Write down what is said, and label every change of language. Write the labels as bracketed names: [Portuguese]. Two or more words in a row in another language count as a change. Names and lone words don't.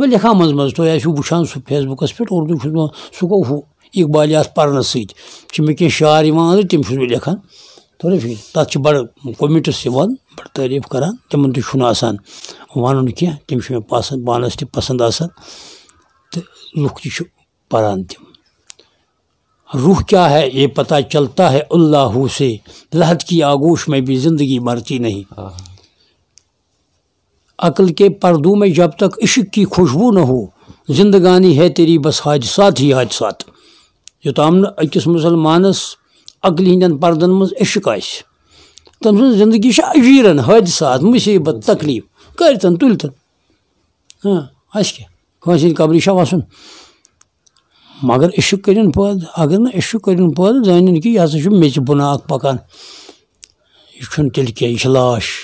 [Kashmiri] بہٕ لیکھان منٛزٕ منٛزٕ تُہۍ آسِو وٕچھان سُہ فیس بُکَس پٮ۪ٹھ اُردو چھُس بہٕ سُہ گوٚو ہُہ اقبالیات پَرنہٕ سۭتۍ چھِ مےٚ کینٛہہ شعر یِوان أنٛدرۍ تِم چھُس بہٕ لیکھان رفیٖق تَتھ چھِ بَڑٕ کوٚمِٹٕس یِوان بَڑٕ تعریٖف کَران تِمَن تہِ چھُنہٕ آسان وَنُن کینٛہہ تِم چھِ مےٚ پَسنٛد پانَس تہِ پَسنٛد آسان تہٕ لُکھ تہِ چھِ پَران تِم [Urdu] روح کیا ہے یہ پتہ چلتا ہے اللہ سے لحد کی آغوش میں بھی زندگی مرتی نہیں عقل کے پردوں میں جب تک عشق کی خوشبو نہ ہو زندگانی ہے تیری بس حادثات ہی [Kashmiri] حادثات یوٚتام نہٕ أکِس مُسلمانَس عقلہِ ہِنٛدٮ۪ن پردَن منٛز عشق آسہِ تٔمۍ سٕنٛز زندگی چھِ اجیٖرَن حٲدثات مُصیٖبت تکلیٖف کٔرۍتَن تُلۍتَن اَسہِ کیٛاہ کٲنٛسہِ ہِنٛدِ قبرِ چھا وَسُن مگر عشق کٔرِنۍ پٲدٕ اگر نہٕ عشق کٔرِنۍ پٲدٕ زٲنِنۍ کہِ یہِ ہسا چھُ میٚژِ بُنہٕ اکھ پَکان یہِ چھُنہٕ تیٚلہِ کینٛہہ یہِ چھِ لاش